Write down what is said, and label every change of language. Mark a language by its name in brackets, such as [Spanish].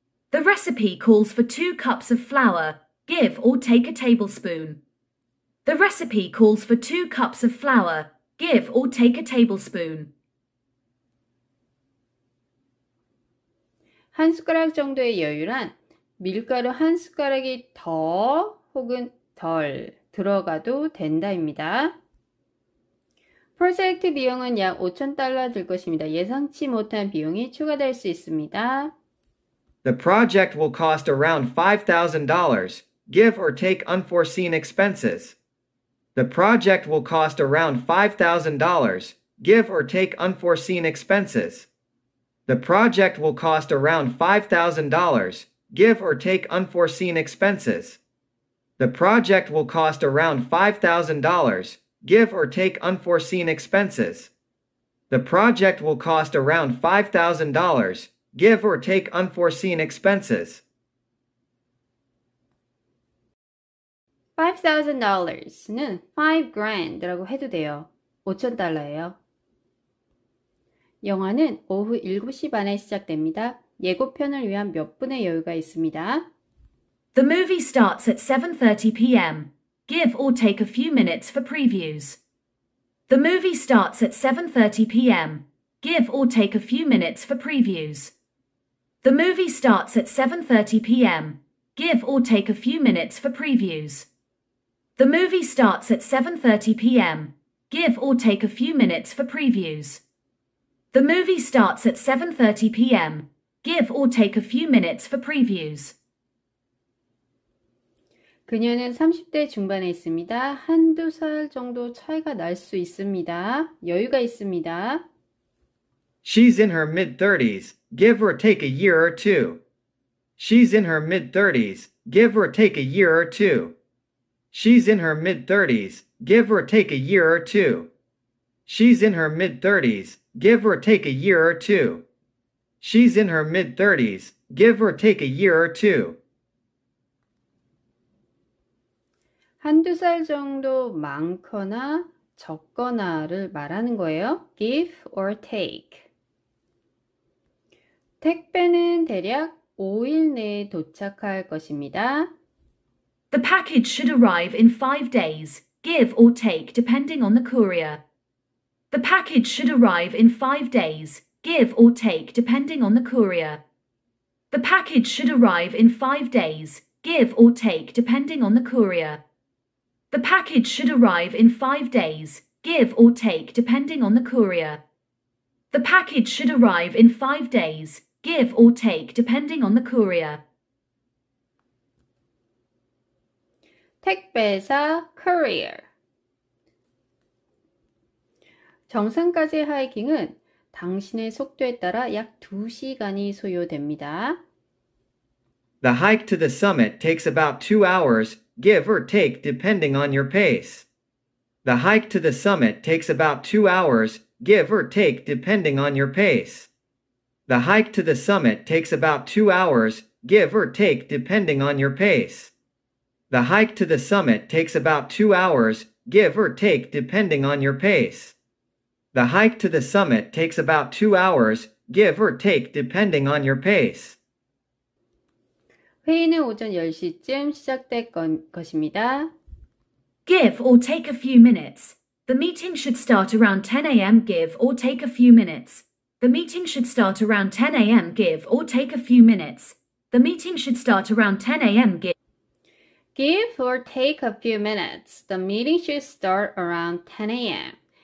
[English] The recipe calls for 2 cups of flour, give or take a tablespoon. The recipe calls for 2 cups of flour, give or take a tablespoon. [Korean] 한 숟가락 정도의 여유란 밀가루 한 숟가락이 더 혹은 덜 들어가도 된다입니다. 프로젝트 비용은 약 $5,000 들 것입니다. 예상치 못한 비용이 추가될 수 있습니다. [English] The project will cost around $5,000, give or take unforeseen expenses. The project will cost around $5,000, give or take unforeseen expenses. The project will cost around $5,000, give or take unforeseen expenses. The project will cost around $5,000, give or take unforeseen expenses. The project will cost around $5,000, give or take unforeseen expenses. [Korean] $5,000는 $5,000라고 해도 돼요. $5,000예요. 영화는 오후 7시 반에 시작됩니다. 예고편을 위한 몇 분의 여유가 있습니다. [English] The movie starts at 7:30 p.m. Give or take a few minutes for previews. The movie starts at 7:30 p.m. Give or take a few minutes for previews. The movie starts at 7:30 p.m. Give or take a few minutes for previews. The movie starts at 7:30 p.m. Give or take a few minutes for previews. The movie starts at 7:30 p.m. Give or take a few minutes for previews. [Korean] 그녀는 30대 중반에 있습니다. 한두 살 정도 차이가 날 수 있습니다. 여유가 있습니다. [English] She's in her mid-30s, give or take a year or two. She's in her mid-30s, give or take a year or two. She's in her mid-30s, give or take a year or two. She's in her mid-30s, give or take a year or two. She's in her mid-30s, give or take a year or two. [Korean] 한두 살 정도 많거나 적거나를 말하는 거예요. [English] give or take. [Korean] 택배는 대략 5일 내에 도착할 것입니다. [English] The package should arrive in 5 days, give or take depending on the courier. The package should arrive in 5 days, give or take depending on the courier. The package should arrive in 5 days, give or take depending on the courier. The package should arrive in 5 days, give or take depending on the courier. The package should arrive in 5 days, give or take depending on the courier. [Korean] 택배사 courier. 정상까지 하이킹은 당신의 속도에 따라 약 2시간이 소요됩니다. [English] The hike to the summit takes about 2 hours, give or take depending on your pace. The hike to the summit takes about 2 hours, give or take depending on your pace. The hike to the summit takes about 2 hours, give or take depending on your pace. The hike to the summit takes about 2 hours, give or take depending on your pace. The hike to the summit takes about 2 hours, give or take depending on your pace. [Korean] 회의는 오전 10시쯤 시작될 것입니다. [English] Give or take a few minutes. The meeting should start around 10 a.m. Give or take a few minutes. The meeting should start around 10 a.m. Give or take a few minutes. The meeting should start around 10 a.m. Give or take a few minutes. The meeting should start around 10 a.m.